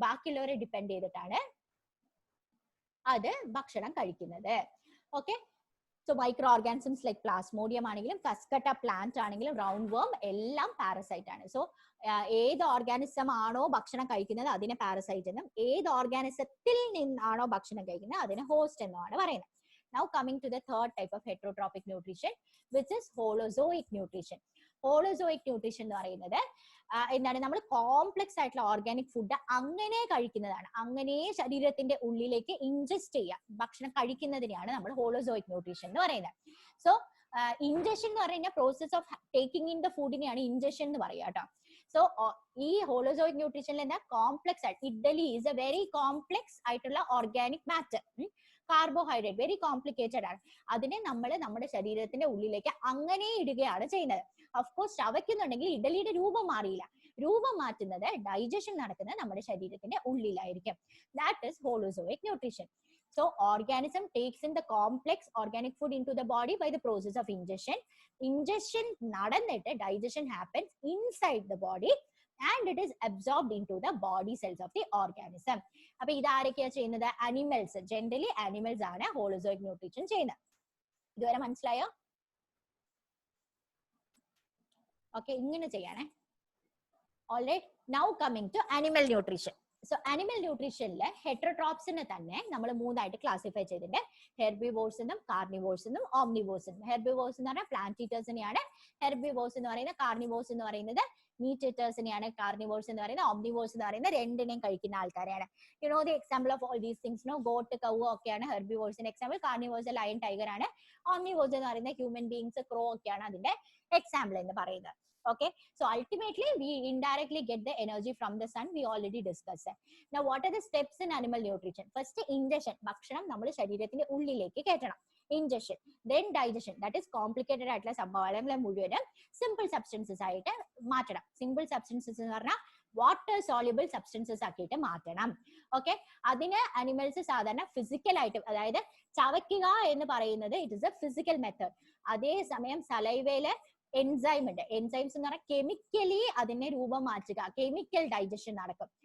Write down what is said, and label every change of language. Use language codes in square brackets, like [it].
[ml] ബാക്കിയുള്ളവരെ ഡിപ്പെൻഡ് ചെയ്തിട്ടാണ് അത് ഭക്ഷണം കഴിക്കുന്നത്. Okay, so micro organisms like Plasmodium ആണെങ്കിലും കസ്കട്ട പ്ലാന്റ് ആണെങ്കിലും റൗണ്ട് വർം എല്ലാം പാരസൈറ്റ് ആണ്. സോ ഏത് ഓർഗാനിസം ആണോ ഭക്ഷണം കഴിക്കുന്നത് അതിനെ പാരസൈറ്റ് എന്നും, ഏത് ഓർഗാനിസത്തിൽ നിന്നാണോ ഭക്ഷണം കഴിക്കുന്നത് അതിനെ ഹോസ്റ്റ് എന്നുമാണ് പറയുന്നത്. [en] Now coming to the third type of heterotrophic nutrition, which is holozoic nutrition. [ml] Holozoic nutrition എന്ന് പറയുന്നത് എന്താണ്, നമ്മൾ കോംപ്ലക്സ് ആയിട്ടുള്ള ഓർഗാനിക് ഫുഡ് അങ്ങനെ കഴിക്കുന്നതാണ്, അങ്ങനെ ശരീരത്തിന്റെ ഉള്ളിലേക്ക് ഇൻജസ്റ്റ് ചെയ്യാം, ഭക്ഷണം കഴിക്കുന്നതിനെയാണ് നമ്മൾ ഹോളോസോയിക് ന്യൂട്രീഷൻ എന്ന് പറയുന്നത്. സോ ഇൻജഷൻ എന്ന് പറയുന്ന [en] process of taking in the [ml] ഫുഡിനെയാണ് injection എന്ന് പറയുക കേട്ടോ. സോ ഈ ഹോളോസോയിക് ന്യൂട്രീഷനിൽ എന്താ, കോംപ്ലക്സ് ആയിട്ട്, idli is A very complex ആയിട്ടുള്ള organic matter, carbohydrate very complicated ആണ്. അതിനെ നമ്മൾ നമ്മുടെ ശരീരത്തിന്റെ ഉള്ളിലേക്ക് അങ്ങനെ ഇടുകയാണ് ചെയ്യുന്നത്. ഓഫ്കോഴ്സ് ചവയ്ക്കുന്നുണ്ടെങ്കിൽ ഇഡലിയുടെ രൂപം മാറിയില്ല, രൂപം മാറ്റുന്നത് ഡൈജഷൻ നടക്കുന്നത് നമ്മുടെ ശരീരത്തിന്റെ ഉള്ളിലായിരിക്കും. [en] That is holozoic nutrition. So organism takes in the complex organic food into the body by the process of ingestion. Ingestion നടന്നിട്ട് digestion happens inside the body and it is absorbed into the body cells of the organism. [ml] അപ്പൊ ഇതാരൊക്കെയാ ചെയ്യുന്നത്, animals. Generally animals ആണ് holozoic nutrition ചെയ്യുന്നത്. ഇതുവരെ മനസ്സിലായോ? [en] okay, [ml] ഇങ്ങനെ ചെയ്യാനേ. [en] Alright, now coming to animal nutrition. [ml] So animal ന്യൂട്രീഷനില് ഹെറ്ററോട്രോപ്സിനെ തന്നെ നമ്മൾ മൂന്നായിട്ട് ക്ലാസിഫൈ ചെയ്തിട്ടുണ്ട്. ഹെർബിവോർസ് എന്നും കാർണിവോർസ് എന്നും ഓംനിവോർസ് എന്നും. ഹെർബിവോർസ് എന്ന് പറഞ്ഞാൽ പ്ലാന്റ് ഈറ്റേഴ്സിനെയാണ്, ഹെർബിവോർസ് എന്ന് പറയുന്നത്, കാർണിവോർസ് എന്ന് പറയുന്നത് മീറ്റ് ഈറ്റേഴ്സിനെയാണ്, കാർണിവോർസ് എന്ന് പറയുന്നത്, ഓംനിവോർസ് എന്ന് പറയുന്നത് രണ്ടിനെയും കഴിക്കുന്ന ആൾക്കാരെയാണ്. [en] you know the example of all these things, no goat, cow [ml] ഒക്കെയാണ് ഹെർബിവോർസിന്റെ എക്സാമ്പിൾ. കാർണിവോർസ് ലയൺ, ടൈഗർ ആണ്. ഓംനിവോർസ് എന്ന് പറയുന്നത് ഹ്യൂമൻ ബീങ്സ്, ക്രോ ഒക്കെയാണ് അതിന്റെ എക്സാമ്പിൾ എന്ന് പറയുന്നത്. [en] Okay, so ultimately we indirectly get the energy from the sun. We already discussed that. Now what are the steps in animal nutrition? First, ingestion. [ml] ഭക്ഷണം നമ്മുടെ ശരീരത്തിന്റെ ഉള്ളിലേക്ക് കയറ്റണം, ingestion. [en] Then digestion, that is complicated [ml] ആയിട്ടുള്ള സംഭവങ്ങളെ മുഴുവനും [en] simple substances [ml] ആയിട്ട് മാറ്റണം. Simple substances എന്ന് പറഞ്ഞാൽ വാട്ടർ സോള്യുബിൾ സബ്സ്റ്റൻസസ് ആക്കിയിട്ട് മാറ്റണം. ഓക്കെ, അതിന് അനിമൽസ് സാധാരണ ഫിസിക്കൽ ആയിട്ട്, അതായത് ചവയ്ക്കുക എന്ന് പറയുന്നത് [en] It is a physical method. [ml] അതേസമയം സലൈവയില് എൻസൈം ഉണ്ട്. എൻസൈംസ് എന്ന് പറഞ്ഞാൽ കെമിക്കലി അതിനെ രൂപം മാറ്റുക, കെമിക്കൽ ഡൈജഷൻ നടക്കും.